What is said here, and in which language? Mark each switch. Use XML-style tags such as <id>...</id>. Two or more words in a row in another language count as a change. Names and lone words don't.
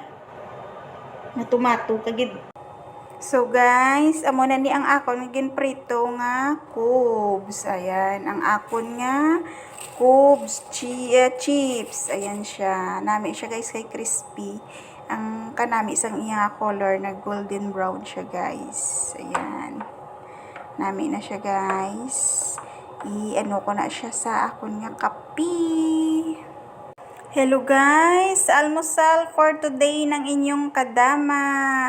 <hil>Natumato kagid.</hil> <en>So guys,</en> <hil>amo na ni ang akon ginprito nga cubes. Ayan, ang akon nga</hil> <en>cubes chips.</en> <hil>Ayan siya. Nami siya guys kay crispy. Ang kanami isang iya color na</hil> <en>golden brown</en> <hil>siya guys. Ayan. Nami na siya guys. I-ano ko na siya sa akon nga kape.</hil> <en>Hello guys,</en> <hil>almusal</hil> <en>for today</en> <hil>ng inyong kadama.</hil>